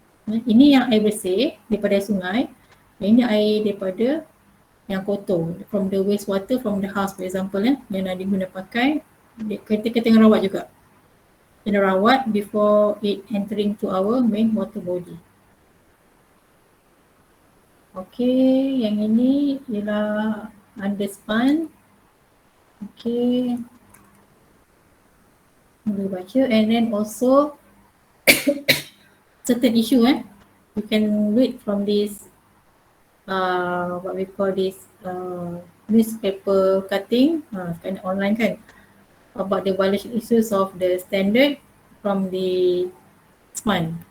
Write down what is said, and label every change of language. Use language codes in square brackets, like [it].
[ms] Ini yang air bersih daripada sungai, ini air daripada yang kotor, [en] from the wastewater from the house for example [ms] yang nak diguna pakai, kita tengah rawat juga. Kena rawat [en] before it entering to our main water body. [ms] Okay, yang ini ialah under SPAN. Okay, boleh baca. [en] And then also certain issue you can read from this what we call this newspaper cutting kan online kan, about the violation issues of the standard from the SPAN.